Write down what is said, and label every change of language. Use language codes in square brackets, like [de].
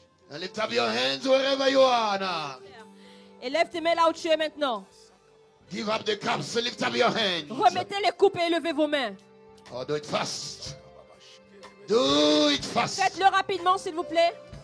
[en] And lift up your hands wherever you are now. [fr] Et lève tes mains là où tu es maintenant. [en] Give up the cups and lift up your hands. [fr] Remettez les coupes et levez vos mains. [en] Oh, do it fast. Do it fast. [fr] Faites-le rapidement, s'il vous plaît.